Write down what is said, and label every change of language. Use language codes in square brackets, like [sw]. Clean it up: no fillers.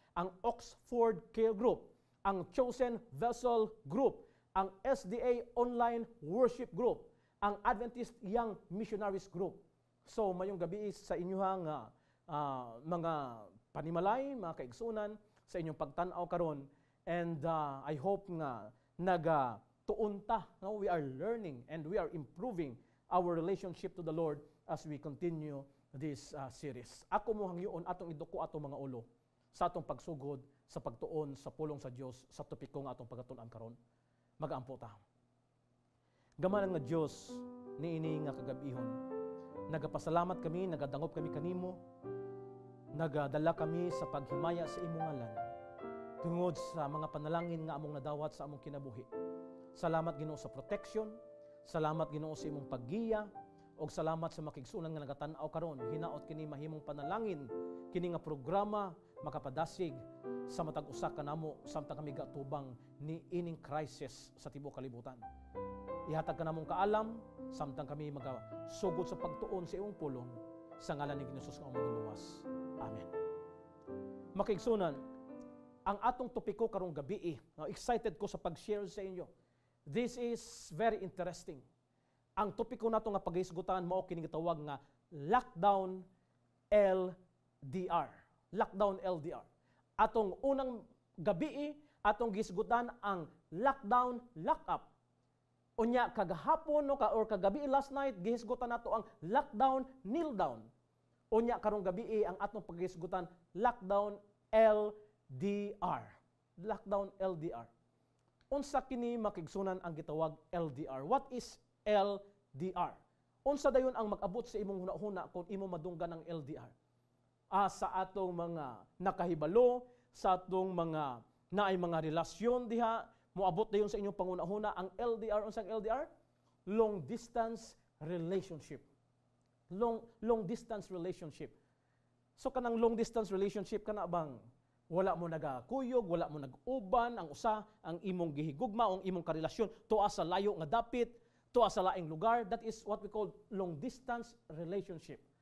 [ceb] Ang Oxford Care Group, ang Chosen Vessel Group, ang SDA Online Worship Group, ang Adventist Young Missionaries Group. So mayong gabi sa inyong mga panimalay, mga kaigsunan, sa inyong pagtanaw karon. [en] And I hope [ceb] nga nagatuon ta. No? [en] We are learning and we are improving our relationship to the Lord as we continue this series. [ceb] Ako mo hangyoon atong iduko atong mga ulo sa atong pagsugod sa pagtuon sa pulong sa Dios sa topiko nga atong pagatun-an karon. Mag-aampo ta. Gamanan nga Dios niini nga kagabihon. Nagapasalamat kami, nagadangop kami kanimo. Nagadala kami sa paghimaya sa imong ngalan. Tungod sa mga panalangin nga among nadawat sa among kinabuhi. Salamat Ginoo sa protection. Salamat Ginoo sa imong paggiya, og salamat sa makigsunan nga nagatanaw karon. Hinaot kini mahimong panalangin kini nga programa makapadasig sa matag usa kanamo samtang kami gatubang ni ining crisis sa tibuok kalibutan. Ihatag kanamong kaalam samtang kami magasugod sa pagtuon sa imong pulong sa ngalan ni Hesus nga among luwas. Amen. Makigsunan, ang atong topiko karong gabi, excited ko sa pag-share sa inyo. [en] This is very interesting. [ceb] Ang topiko nato nga paghisgutan mao kini gitawag nga lockdown LDR. Lockdown LDR. Atong unang gabi atong gisgutan ang lockdown lockup. Unya kagahapon or kagabi [en] last night [ceb] gihisgutan nato ang lockdown kneel down. Unya karong gabi ang atong paghisgutan lockdown LDR. Lockdown LDR. Unsa kini makigsunan ang gitawag LDR? [en] What is LDR? [ceb] Unsa dayon ang mag-abot sa imong hunahuna kung imo madunggan ang LDR? Sa atong mga nakahibalo, sa atong mga naay mga relasyon diha, moabot dayon sa inyong pangunahuna ang LDR. Unsang LDR? [en] Long distance relationship. Long distance relationship. [ceb] So kanang long distance relationship kana bang wala mo nagakuyog, wala mo nag-uban, ang usa ang imong gihigugma, ang imong karelasyon tuwa sa layo nga dapit, tuwa sa laing lugar. [en] That is what we call long distance relationship.